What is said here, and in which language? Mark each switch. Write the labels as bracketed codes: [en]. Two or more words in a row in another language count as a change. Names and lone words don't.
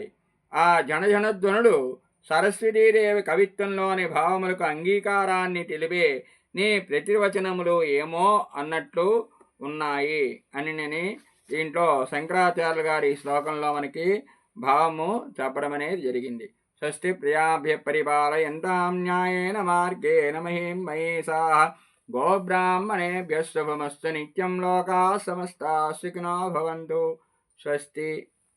[te] ఆ జనజనధ్వనులు సరస్వతీదేవి కవిత్వంలోని భావములకు అంగీకారాన్ని తెలిపే నీ ప్రతివచనములు ఏమో అన్నట్లు ఉన్నాయి అని దీంట్లో శంకరాచార్యులు గారి ఈ శ్లోకంలో మనకి భావము చెప్పడం అనేది జరిగింది. [sa] స్వస్తి ప్రియాభ్య పరిపాలయంతాం న్యాయేన మార్గేణ మహీం మహేశాః గోబ్రాహ్మణేభ్యః శుభమస్తు నిత్యం లోకాః సమస్తాః సుఖినో భవంతు. స్వస్తి.